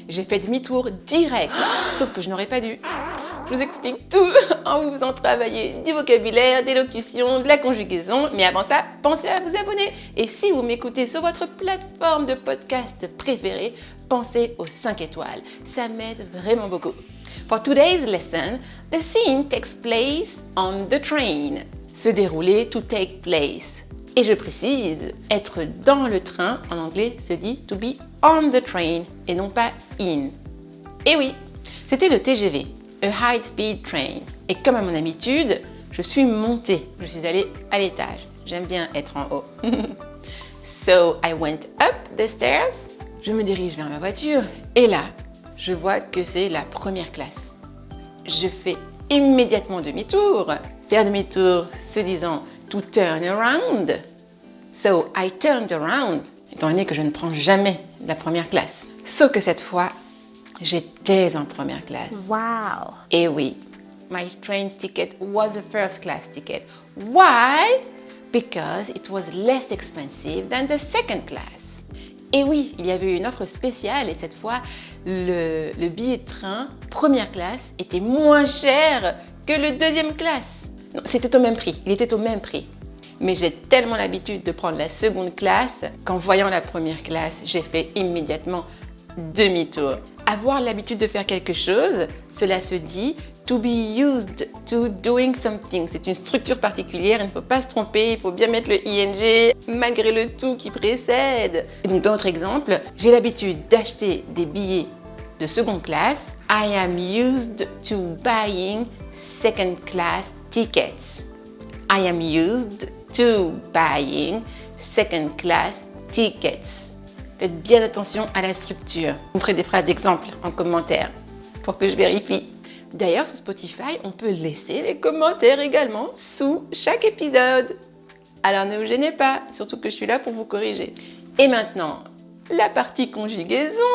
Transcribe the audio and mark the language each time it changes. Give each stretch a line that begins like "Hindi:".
French: J'ai fait demi-tour direct, sauf que je n'aurais pas dû. Je vous explique tout en vous faisant travailler du vocabulaire, des locutions, de la conjugaison. Mais avant ça, pensez à vous abonner. Et si vous m'écoutez sur votre plateforme de podcast préférée, pensez aux 5 étoiles. Ça m'aide vraiment beaucoup.
English: For today's lesson, the scene takes place on the train.
French: Se dérouler,
English: to take place.
French: Et je précise, être dans le train, en anglais, se dit
English: to be on the train
French: et non pas in. Et oui, c'était le TGV,
English: a high-speed train.
French: Et comme à mon habitude, je suis montée, je suis allée à l'étage. J'aime bien être en haut.
English: So I went up the stairs.
French: Je me dirige vers ma voiture et là, je vois que c'est la première classe. Je fais immédiatement demi-tour. Faire demi-tour se disant
English: to turn around. So I turned around,
French: étant donné que je ne prends jamais la première classe. Sauf que cette fois, j'étais en première classe. Wow. Et oui,
English: my train ticket was a first class ticket. Why? Because it was less expensive than the second class.
French: Et oui, il y avait une offre spéciale et cette fois, le billet de train première classe était moins cher que le deuxième classe. Non, c'était au même prix, il était au même prix. Mais j'ai tellement l'habitude de prendre la seconde classe qu'en voyant la première classe, j'ai fait immédiatement demi-tour. Avoir l'habitude de faire quelque chose, cela se dit
English: to be used to doing something.
French: C'est une structure particulière, il ne faut pas se tromper, il faut bien mettre le ing malgré le tout qui précède. Et donc dans notre exemple, j'ai l'habitude d'acheter des billets de seconde classe.
English: I am used to buying second class tickets. I am used to buying second class tickets.
French: Faites bien attention à la structure. Vous me ferez des phrases d'exemple en commentaire pour que je vérifie. D'ailleurs, sur Spotify, on peut laisser les commentaires également sous chaque épisode. Alors ne vous gênez pas, surtout que je suis là pour vous corriger. Et maintenant, la partie conjugaison.